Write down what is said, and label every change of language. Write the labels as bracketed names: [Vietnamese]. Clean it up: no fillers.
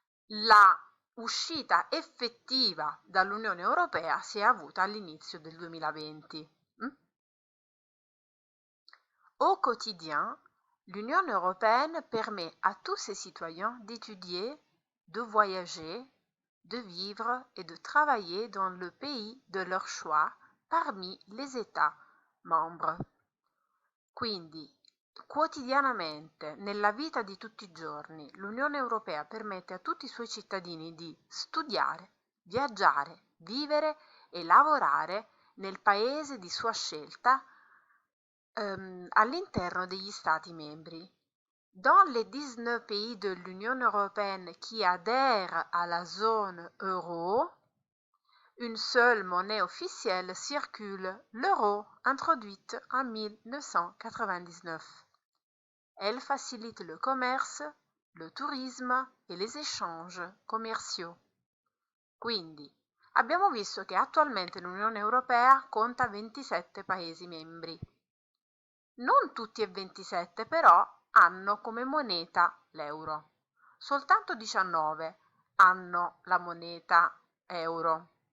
[Italian] La uscita effettiva dall'Unione Europea si è avuta all'inizio del 2020. [French] Au quotidien, l'Union européenne permet à tous ses citoyens d'étudier, de voyager, de vivre et de travailler dans le pays de leur choix parmi les États membres. [Italian] Quindi, quotidianamente, nella vita di tutti i giorni, l'Unione Europea permette a tutti i suoi cittadini di studiare, viaggiare, vivere e lavorare nel paese di sua scelta all'interno degli Stati membri. [French] Dans les 19 pays de l'Union européenne qui adhèrent à la zone euro, une seule monnaie officielle circule, l'euro, introduite en 1999. Elle facilite le commerce, le tourisme et les échanges commerciaux. [Italian] Quindi, abbiamo visto che attualmente l'Unione Europea conta 27 Paesi membri. Non tutti e 27 però hanno come moneta l'euro. Soltanto 19 hanno la moneta euro.